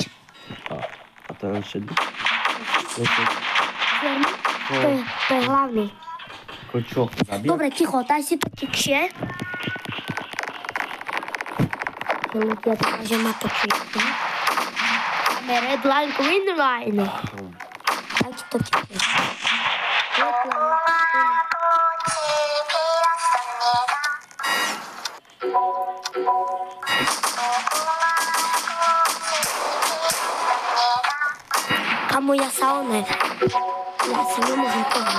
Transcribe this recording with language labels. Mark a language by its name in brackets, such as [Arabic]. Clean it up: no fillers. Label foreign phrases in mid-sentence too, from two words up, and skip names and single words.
[Slovak] A ten šedý? Červený, to je hlavný. Ako čo? Zabíjať? Dobre, ticho, daj si to tichšie. Ľudia teda, že ma to číta. Máme [English] red line, green line. [Slovak] Daj si to tichšie. [English] Red line, [Slovak] Kamo, ja sa nemôžem pohnúť.